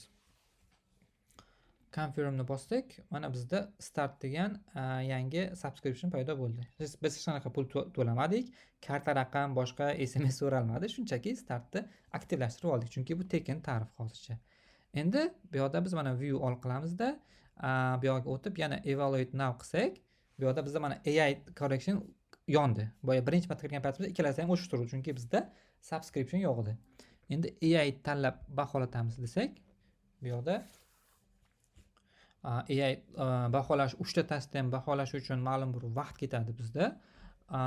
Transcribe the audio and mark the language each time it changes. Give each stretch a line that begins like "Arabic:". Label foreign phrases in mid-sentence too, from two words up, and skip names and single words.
Uzbek: Confirmni bosdik, mana bizda start degan yangi subscription paydo bo'ldi. Biz hech qanaqa pul to'lamadik, karta raqam, boshqa SMS so'ralmadi, shunchaki startni aktivlashtirib oldik, chunki bu taken tarif hozircha. Endi bu yerda biz mana
English: view all
Uzbek: qilamizda, bu yerga o'tib yana
English: evaluate now
Uzbek: qilsak, bu yerda bizda mana
English: AI correction
Uzbek: yondi. Boya birinchi marta kirgan paytimizda ikkalasi ham o'chib turdi, chunki bizda subscription yo'q edi. Endi AI tanlab baholatamiz desak, bu yerda AI baholash 3 ta testdan baholash uchun ma'lum bir vaqt ketadi bizda.